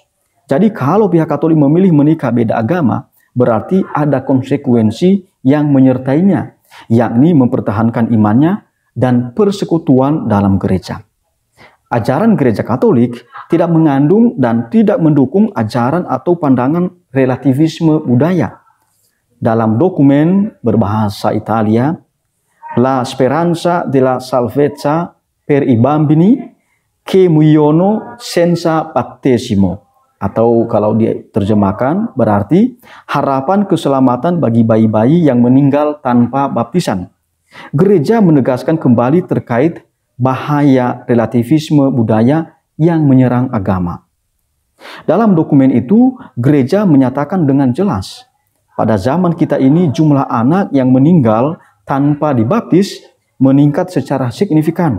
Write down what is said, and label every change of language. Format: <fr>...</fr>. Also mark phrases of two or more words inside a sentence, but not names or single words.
<id>Jadi kalau pihak Katolik memilih menikah beda agama, berarti ada konsekuensi yang menyertainya, yakni mempertahankan imannya dan persekutuan dalam gereja. Ajaran gereja Katolik tidak mengandung dan tidak mendukung ajaran atau pandangan relativisme budaya. Dalam dokumen berbahasa Italia, La speranza della salvezza per i bambini che muoiono senza battesimo, atau kalau diterjemahkan berarti harapan keselamatan bagi bayi-bayi yang meninggal tanpa baptisan. gereja menegaskan kembali terkait bahaya relativisme budaya yang menyerang agama. Dalam dokumen itu, gereja menyatakan dengan jelas, pada zaman kita ini jumlah anak yang meninggal tanpa dibaptis meningkat secara signifikan.</id>